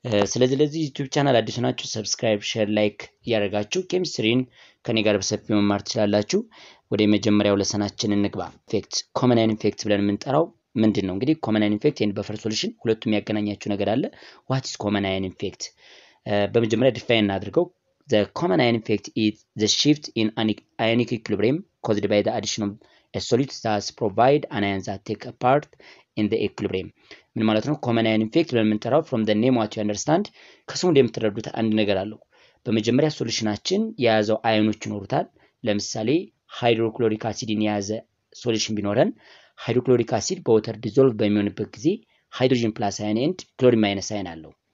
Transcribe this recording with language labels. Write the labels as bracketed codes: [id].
[am] ስለዚህ ለዚህ ዩቲዩብ ቻናል አዲስ ናችሁ ሰብስክራይብ ሼር ላይክ ያደርጋችሁ ኬሚስትሪን ከኔ ጋር በሰፊው መማር ትችላላችሁ። ወደ መጀመሪያው ለሰናችን እንግባ። ኢፌክት ኮመን ኢፌክት ብለን የምንጠራው ምንድነው? እንግዲህ ኮመን ኢፌክት ኤንድ በፈር ሶሉሽን ሁለቱም ያገናኛችሁ ነገር አለ። [en] ዋት ኢዝ ኮመን ኢፌክት? [am] በመጀመሪያ ዲፋይን እናድርገው። [en] The common ion effect is the shift in ionic equilibrium caused by the addition of a solute that provide an ion that take a part in the equilibrium. [am] ምን ማለት ነው? ኮመን አዮን ኢፌክት ብለን የምንጠራው [en] from the name what you understand [am] ከስሙ እንደምትረዱት አንድ ነገር አለው። በመጀመሪያ ሶሉሽናችን የያዘው አዮኖች ይኖሩታል። ለምሳሌ ሃይድሮክሎሪክ አሲድን የያዘ ሶሉሽን ቢኖረን ሃይድሮክሎሪክ አሲድ በወተር ዲዞልቭ በሚሆንበት ጊዜ ሃይድሮጅን ፕላስ አዮን ኤንድ ክሎሪን ማይነስ አዮን አለው።